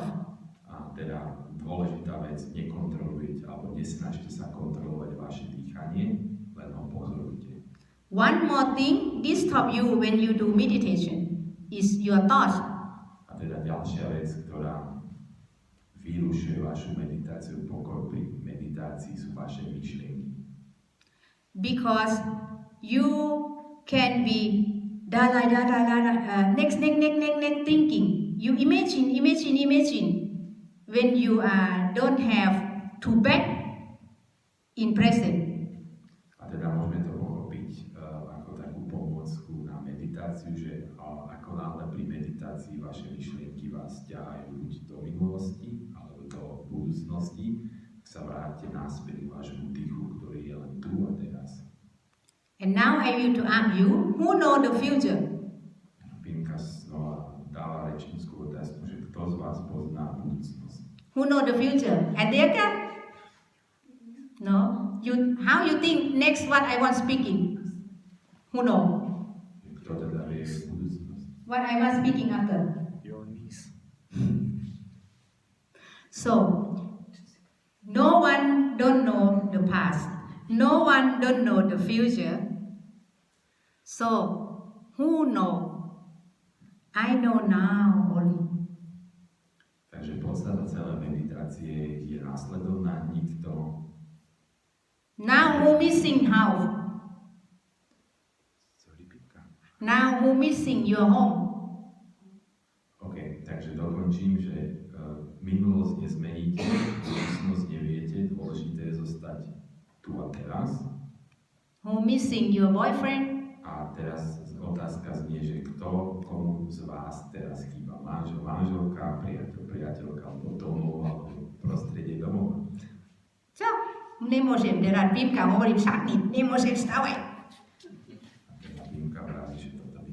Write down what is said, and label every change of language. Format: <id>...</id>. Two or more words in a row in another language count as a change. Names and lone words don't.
<sk>A teda dôležitá vec, nekontrolujete alebo nesnažte sa kontrolovať vaše dýchanie, len ho pozorujte.</sk> <en>One more thing disturb you when you do meditation is your thoughts.</en> <sk>A teda ďalšia vec, ktorá vyrušuje vašu meditáciu, pokoj pri meditácii sú vaše myšlienky.</sk> <en>Because you can be next thinking. You imagine. When you don't have to back in present.</en> <sk>A teda môžeme to pochopiť ako takú pomôcku na meditáciu, že ako náhle pri meditácii vaše myšlienky vás ťahajú buď do minulosti alebo do budúcnosti, sa vráťte naspäť k vášmu dýchu, ktorý je len tu a teraz.</sk> <en>And now I will to ask you, who know the future?</en> <sk>Pimka znova dáva rečníckú otázku, že kto z vás pozná budúcnosť?</sk> <en>Who know the future? Adeka? No. How you think next what I was speaking? Who know?</en> <sk>Kto teda vie budúcnosť?</sk> <en>What I was speaking after? Your niece. So, no one don't know the past. No one don't know the future. So, who know? I know now only.</en> <sk>Takže podstata celej meditácie je následovná, nikto.</sk> <en>Now who missing house? Now who missing your home?</en> <sk>OK, takže dokončím, že minulosť nezmeníte, budúcnosť neviete, dôležité je zostať tu a teraz.</sk> <en>Who missing your boyfriend?</en> <sk>A teraz otázka znie, že kto komu z vás teraz chýba? Manžel, manželka, priateľ, priateľka, alebo domov, alebo prostredie domova. Čo? Nemôžem, teraz Pimka hovorí sadni, nemôžem stavať. A teda Pimka vraví, že toto by</sk>